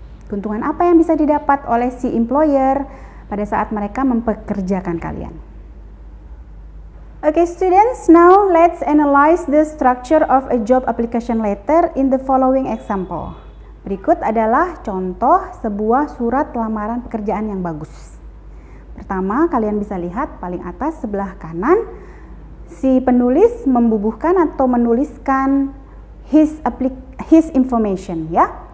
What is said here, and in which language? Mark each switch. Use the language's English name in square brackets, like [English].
[Indonesian] Keuntungan apa yang bisa didapat oleh si employer pada saat mereka mempekerjakan kalian. [English] Okay students, now let's analyze the structure of a job application letter in the following example. [Indonesian] Berikut adalah contoh sebuah surat lamaran pekerjaan yang bagus. Pertama, kalian bisa lihat paling atas sebelah kanan, si penulis membubuhkan atau menuliskan [English] his information [Indonesian] ya.